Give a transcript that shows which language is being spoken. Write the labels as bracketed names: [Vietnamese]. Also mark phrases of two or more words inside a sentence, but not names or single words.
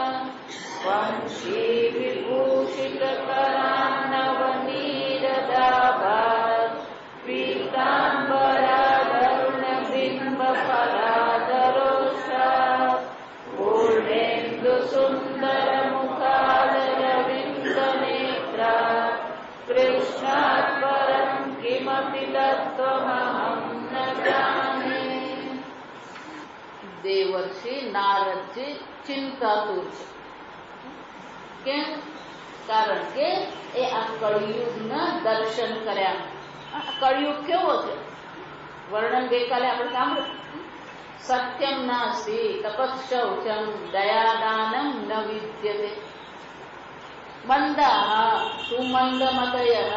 [Sanskrit] वंशीविभूषितकरान्नवनीरदाभात् पीताम्बरादरुणबिम्बफलादरोषात् पूर्णेन्दुसुन्दरमुखादरविन्दनेत्रा कृष्णात् परं किमपि तत्त्वमहं न जाने। [Gujarati] देवर्षि नारदજી ચિંતાતુર છે. કેમ? કારણ કે એ આ કળિયુગના દર્શન કર્યા. કળિયુગ કેવો છે? વર્ણન ગઈકાલે આપણે સાંભળ્યું. [Sanskrit] સત્યમ નાસ્તિ તપસ્શૌચમ દયાદાનમ ન વિદ્યતે મંદાહ સુમંદમતયઃ.